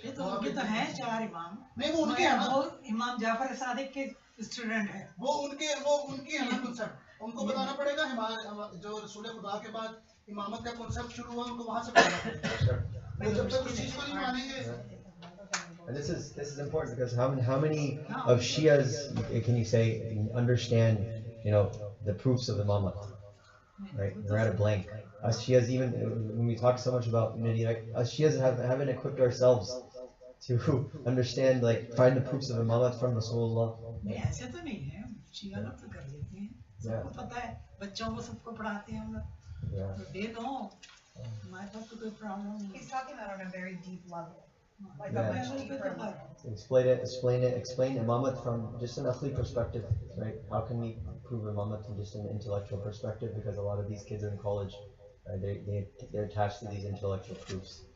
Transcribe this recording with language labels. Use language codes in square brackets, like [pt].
[hi] ये तो उनके तो हैं 4 इमाम, नहीं वो उनके हैं ना, वो इमाम जाफर सादिक के स्टूडेंट है, वो उनके है ना कॉन्सेप्ट, उनको बताना पड़ेगा। हमारे जो रसूल खुदा के बाद इमामत का कॉन्सेप्ट शुरू हुआ उनको वहां से बताना पड़ेगा, वो जब तक उस चीज को नहीं मानेंगे। [en] And this is important because how many of Shias can you say understand, you know, the proofs of Imamat, right? We're at a blank. Us Shias, even when we talk so much about unity, right? Us Shias haven't equipped ourselves to understand, like, find the proofs of Imamat from Rasulullah. [hi] नहीं ऐसे तो नहीं है, शिया लोग तो कर लेते हैं, सबको पता है, बच्चों को सबको पढ़ाते हैं हम लोग, तो दे दो, हमारे पास तो कोई प्रॉब्लम नहीं। [en] He's talking about on a very deep level. Like Yeah. a much deeper level. Explain Imamat from just an akhli perspective, right? How can we prove Imamat from just an intellectual perspective? Because a lot of these kids are in college, right? They're attached to these intellectual proofs.